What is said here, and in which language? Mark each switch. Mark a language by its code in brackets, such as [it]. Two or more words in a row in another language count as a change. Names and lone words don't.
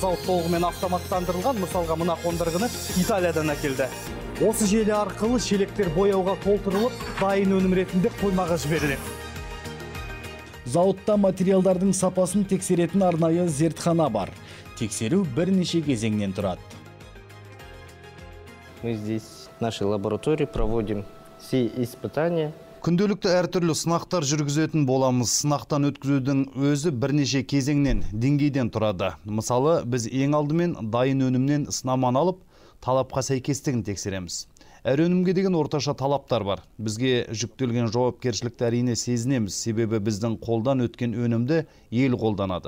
[kk] Зауыт толығымен автоматтандырылған, мысалға мына қондырғыны Италиядан әкелді. Осы желі арқылы шелектер бояуға толтырылып, дайын өнім ретінде қоймаға жіберіледі. Зауытта материалдардың сапасын тексеретін арнайы зертхана бар. Тексеру бірнеше кезеңнен тұрады. [ru] Мы здесь в нашей лаборатории проводим все испытания. [kk] Күнделікті әртүрлі сынақтар жүргізетін боламыз. Сынақтан өткізудің өзі бірнеше кезеңнен, деңгейден тұрады. Мысалы, біз ең алдымен дайын өнімнен сынаманы алып, талапқа сәйкестігін тексереміз. Әр өнімге деген орташа талаптар бар. Бізге жүктелген жауапкершілікті әрине сезінеміз, себебі біздің қолдан өткен өнімді ел қолданады.